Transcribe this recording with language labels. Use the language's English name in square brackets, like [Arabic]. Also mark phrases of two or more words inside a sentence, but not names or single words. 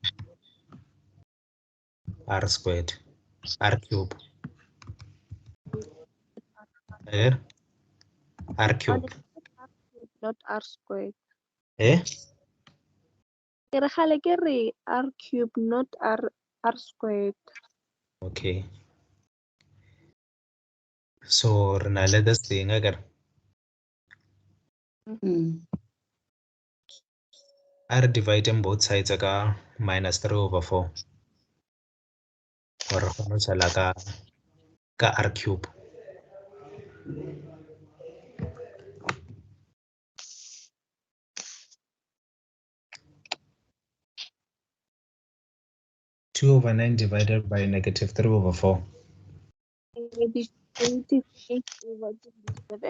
[English] r squared r cube r cube Not R squared. eh R cube, not R squared. okay, so [Southern Sotho] re na le [English] this thing agar r dividing both sides ka minus 3 over 4 or [Southern Sotho] go tsala ka [English] r cube. Two over 9 divided by negative 3 over 4. Negative 8 over 27.